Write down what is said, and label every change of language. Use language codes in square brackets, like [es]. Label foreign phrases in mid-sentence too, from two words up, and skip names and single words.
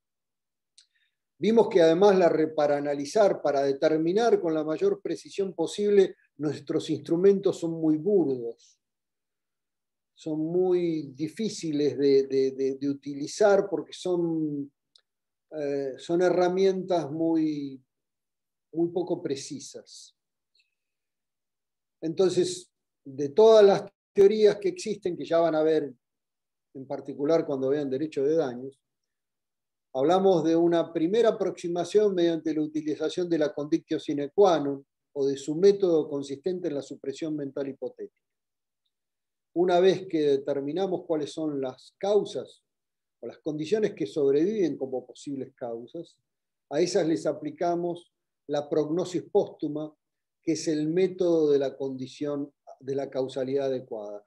[es] Vimos que además para analizar, para determinar con la mayor precisión posible, nuestros instrumentos son muy burdos, son muy difíciles de utilizar porque son herramientas muy poco precisas. Entonces, de todas las teorías que existen, que ya van a ver en particular cuando vean derecho de daños, hablamos de una primera aproximación mediante la utilización de la [la] condictio sine qua non [es] o de su método consistente en la supresión mental hipotética. Una vez que determinamos cuáles son las causas o las condiciones que sobreviven como posibles causas, a esas les aplicamos la prognosis póstuma, que es el método de la condición de la causalidad adecuada.